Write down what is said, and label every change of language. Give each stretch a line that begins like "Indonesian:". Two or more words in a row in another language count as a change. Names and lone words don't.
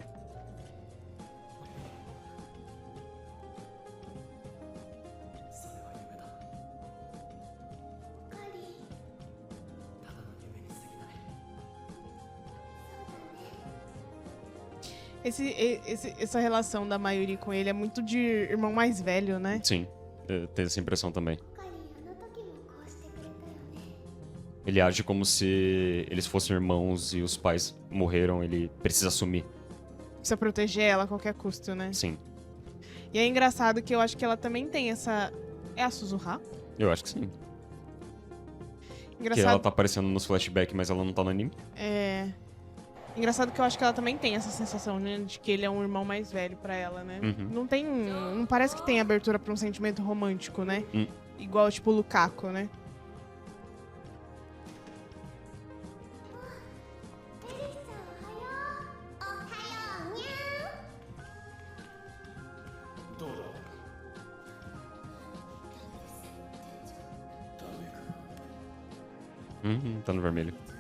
Japanese: それは夢だ。オカリン、ただの夢に過ぎない。そうだね。
Portuguese: Essa relação da Mayuri com ele é muito de irmão mais velho, né? Sim, eu tenho essa impressão também. オカリン、あの時もこうしてくれたよね。 Ele age como se eles fossem irmãos e os pais morreram, ele precisa assumir. Precisa proteger ela a qualquer custo, né? Sim, E é engraçado que eu acho que ela também tem essa... É a Suzuha? eu acho que sim. Que ela Engraçado... tá aparecendo nos flashbacks, mas ela não tá no anime. É... Engraçado que eu acho que ela também tem essa sensação, né? De que ele é um irmão mais velho pra ela, né? Uhum. Não tem... Não parece que tem abertura pra um sentimento romântico, né? Igual, tipo, o Lukaku, né?
Japanese: エリスちゃん、おはよう。おはようにゃどうだ。ダメか。
Portuguese: Tá no vermelho.